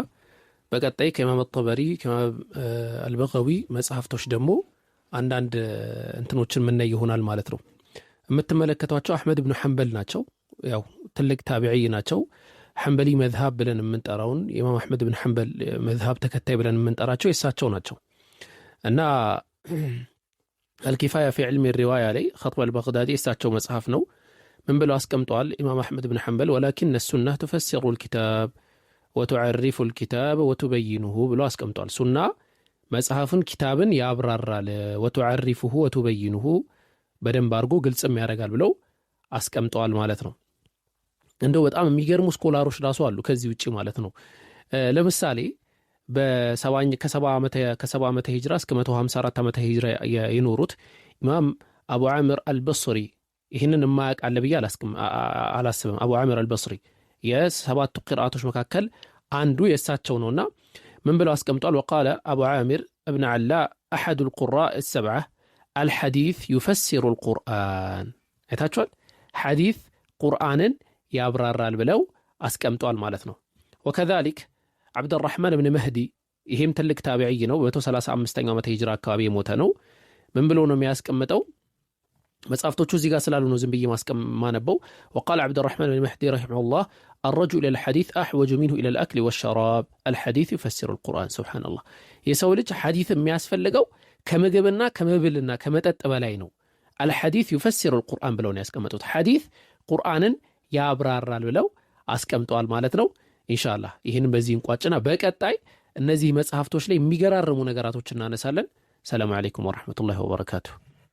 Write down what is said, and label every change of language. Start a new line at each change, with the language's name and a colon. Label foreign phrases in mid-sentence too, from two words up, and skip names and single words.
Amharic: በቀጣይ ከኢማም ጠበሪ ከኢማም አልበጋዊ መጽሐፍቶች ደግሞ አንዳንድ እንትኖችን ምን ይሆናል ማለት ነው። የምትመለከቷቸው አህመድ ኢብኑ ሐንበል ናቸው። ያው ትልቅ ታቢዒ ናቸው። ሐንበሊ መዝሃብ ብለን የምንጠራውን የኢማም አህመድ ኢብኑ ሐንበል መዝሃብ ተከታይ ብለን የምንጠራቸው የሳቸው ናቸው እና አልኪፋያ ፊ ዒልሚ ሪዋያ ላይ ኸጥብ አልበግዳዲ የሳቸው መጽሐፍ ነው። ምን ብለው አስቀምጠዋል? ኢማም አህመድ ኢብኑ ሐንበል ወላኪን
Arabic: السنة تفسر الكتاب وتعرف الكتاب وتبينه
Amharic: ብለው አስቀምጠዋል። ሱና መጽሐፍን ኪታብን ያብራራል
Arabic: وتعرفه وتبينه
Amharic: በደንብ አድርጎ ግልጽም ያደርጋል ብለው አስቀምጠዋል ማለት ነው። እንደው በጣም የሚገርሙ ስኮላሮች ራሱ አሉ ከዚህ ውጪ ማለት ነው። ለምሳሌ ከሰባ ዓመተ ሂጅራ እስከ 154 ዓመተ ሂጅራ የኖሩት ኢማም አቡ ዓምር አልበስሪ ይህንን የማያውቅ አለ ብዬ አላስብም። አቡ ዓምር አልበስሪ የሰባቱ ቂራአቶች መካከል አንዱ የእሳቸው ነውና ምን ብለው አስቀምጧል? ወቃለ አቡ ዓምር እብን ዓላ አሐዱ
Arabic: القراء السبعة الحديث يفسر القرآن
Amharic: አይታችኋል። ሐዲስ ቁርአንን ያብራራል ብለው አስቀምጧል ማለት ነው። ወከዛሊክ አብዱራህማን ኢብኑ መህዲ ይሄም ትልቅ ታቢዒ ነው። በ135ኛው ዓመተ ሂጅራ አካባቢ የሞተ ነው። ምን ብሎ ነው የሚያስቀምጠው? መጽሐፍቶቹ እዚህ ጋር ስላሉ ነው ዝም ብዬ ማነበው።
Arabic: وقال عبد الرحمن بن مهدي رحمه الله الرجل الى الحديث احوج منه الى الاكل والشراب الحديث يفسر القرآن سبحان الله
Amharic: የሰው ልጅ ሐዲስ የሚያስፈልገው ከምግብና ከመብልና ከመጠጥ በላይ ነው።
Arabic: الحديث يفسر القرآن
Amharic: ብለው ነው ያስቀመጡት። ሐዲስ ቁርአንን ያብራራል ብለው አስቀምጠዋል ማለት ነው። ኢንሻአላህ ይሄንን በዚህ እንቋጭና በቀጣይ እነዚህ መጽሐፍቶች ላይ የሚገራርሙ ነገራቶች እናነሳለን።
Arabic: السلام عليكم ورحمة الله وبركاته።